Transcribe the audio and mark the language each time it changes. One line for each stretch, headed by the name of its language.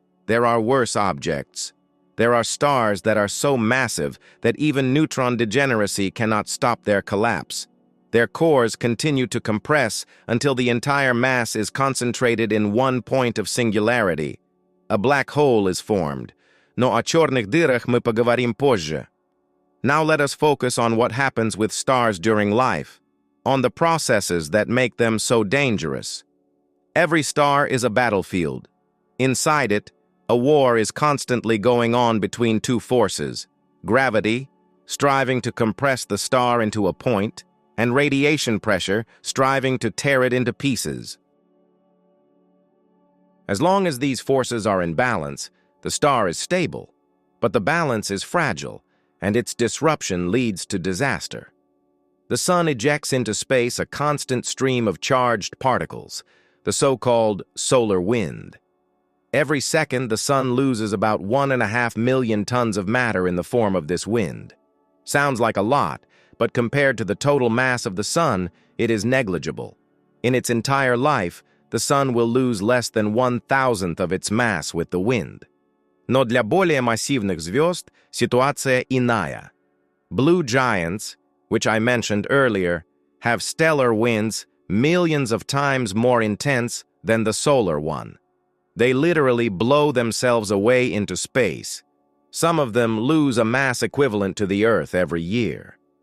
English: There are worse objects. There are stars that are so massive that even neutron degeneracy cannot stop their collapse. Their cores continue to compress until the entire mass is concentrated in one point of singularity. A black hole is formed.
Russian: Но о черных дырах мы поговорим позже.
English: Now let us focus on what happens with stars during life, on the processes that make them so dangerous. Every star is a battlefield. Inside it, a war is constantly going on between two forces: gravity, striving to compress the star into a point, and radiation pressure, striving to tear it into pieces. As long as these forces are in balance, the star is stable, but the balance is fragile, and its disruption leads to disaster. The sun ejects into space a constant stream of charged particles, the so-called solar wind. Every second, the sun loses about 1.5 million tons of matter in the form of this wind. Sounds like a lot, but compared to the total mass of the sun, it is negligible. In its entire life, the sun will lose less than 1/1000th of its mass with the wind.
Russian: Но для более массивных звезд ситуация иная.
English: Blue giants, which I mentioned earlier, have stellar winds millions of times more intense than the solar one. They literally blow themselves away into space. Some of them lose a mass equivalent to the Earth every year.